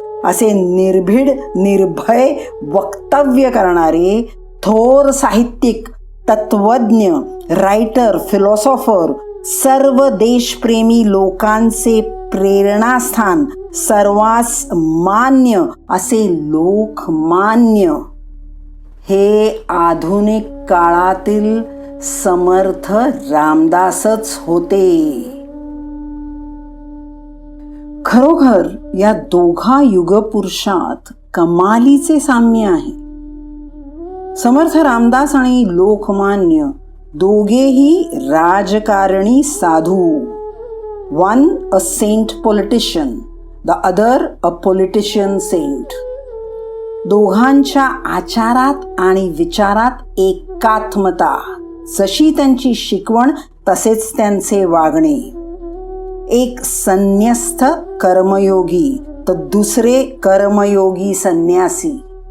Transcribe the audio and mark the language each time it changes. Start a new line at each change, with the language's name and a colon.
Marathi: असे निर्भीड निर्भय वक्तव्य करणारे थोर साहित्यिक, तत्वज्ञ, रायटर, फिलॉसॉफर, सर्व देशप्रेमी लोकांचे प्रेरणास्थान, सर्वांस मान्य असे लोकमान्य हे आधुनिक काळातील समर्थ रामदासच होते. खरोखर या दोघा युगपुरुषात कमालीचे साम्य आहे. समर्थ रामदास आणि लोकमान्य दोघेही राजकारणी साधू,
English: one a saint politician, the other a politician saint.
Marathi: दोघांच्या आचारात आणि विचारात एकात्मता, जशी त्यांची शिकवण तसेच त्यांचे वागणे. एक संन्यस्त कर्मयोगी तर दुसरे कर्मयोगी संन्यासी.